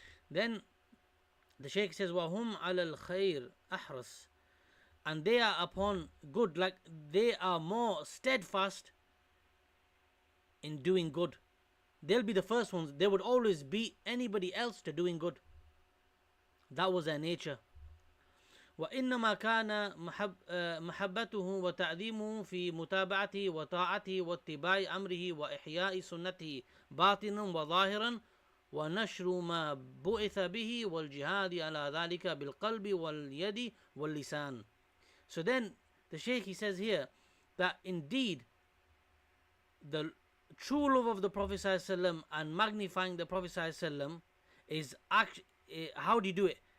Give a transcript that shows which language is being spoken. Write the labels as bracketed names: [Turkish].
[English] Then the Shaykh says, [Arabic] وَهُمْ عَلَى الْخَيْرِ أَحْرَص, [English] and they are upon good, like they are more steadfast in doing good. They'll be the first ones. They would always beat anybody else to doing good. That was their nature. [Arabic] وإنما كان محبته وتعظيمه في متابعته وطاعته واتباع أمره وإحياء سنته باطنا وظاهرا ونشر ما بعث به والجهاد على ذلك بالقلب واليد واللسان. [English] So then the Shaykh, he says here that indeed the true love of the Prophet ﷺ and magnifying the Prophet ﷺ is how do you do it?